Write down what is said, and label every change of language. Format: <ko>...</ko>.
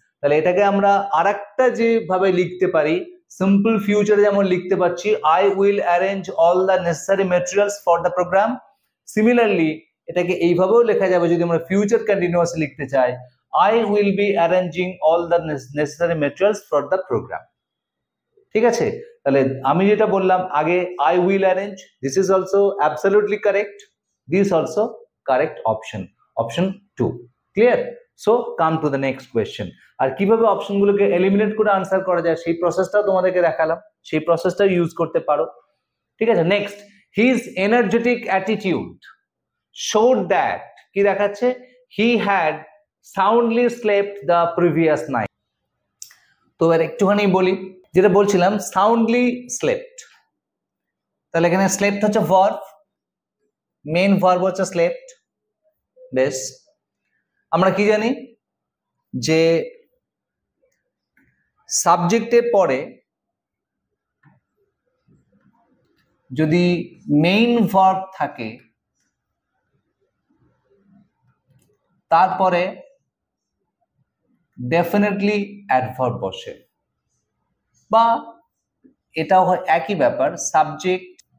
<bn>তাহলে এটাকে আমরা আরেকটা যেভাবে লিখতে পারি,</bn> <en>simple ফিউচারে</en> <bn>যেমন লিখতে পারছি</bn> <en>I will arrange all the necessary materials for the programme, similarly</en> <bn>এটাকে এইভাবেও লেখা যাবে যদি আমরা ফিউচার কন্টিনিউয়াস লিখতে চাই,</bn> <en>I will be arranging all the necessary materials for the program.</en> <bn>ঠিক আছে? তাহলে আমি যেটা বললাম আগে,</bn> <en>I will arrange, this is also absolutely correct, this also correct option, option 2. Clear? So come to the next question.</en> <bn>আর কিভাবে অপশনগুলোকে eliminate করে answer করা যায় সেই প্রসেসটাও তোমাদেরকে দেখালাম, সেই প্রসেসটা ইউজ করতে পারো। ঠিক আছে?</bn> <en>next, his energetic attitude showed that,</en> <bn>কি দেখাচ্ছে?</bn> <en>He had soundly slept the previous night.</en> <bn>তো এর একটুখানি বলি, যেটা বলছিলাম সাউন্ডলি স্লেপ্ট, তাহলে এখানে স্লেপ্ট হচ্ছে ভার্ব, মেইন ভার্ব হচ্ছে স্লেপ্ট। বেশ, আমরা কি জানি যে সাবজেক্টের পরে যদি মেইন ভার্ব থাকে তারপরে ডেফিনেটলি অ্যাডভার্ব বসে, বা এটাও হয় একই ব্যাপার, সাবজেক্ট</bn>